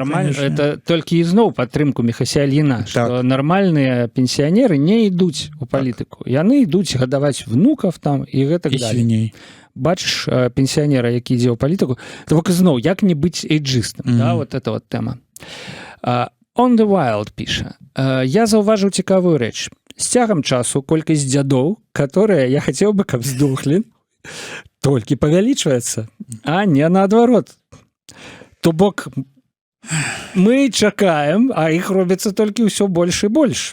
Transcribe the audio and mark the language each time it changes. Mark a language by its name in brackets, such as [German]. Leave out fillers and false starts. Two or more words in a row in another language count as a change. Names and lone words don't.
[Russian] нормально, конечно. [Belarusian] это толькі ізноў падтрымку Міхася Ільіна, што Так. нармальныя пенсіянеры не ідуць у палітыку. Яны ідуць гадаваць внукаў там і гэтак І [Russian] далее. [Belarusian] свіней. Бачыш пенсіянера, які ідзе ў палітыку, то бок ізноў, як не быць эйджыстам, да, [Russian] вот это вот [Belarusian] тэма. On the Wild піша: я заўважыў цікавую рэч. З цягам часу колькасць дзядоў, которые я хацеў бы, каб здохлі, толькі павялічваецца, а не наадварот. То бок мы чакаем, а іх робіцца толькі ўсё больш і больш.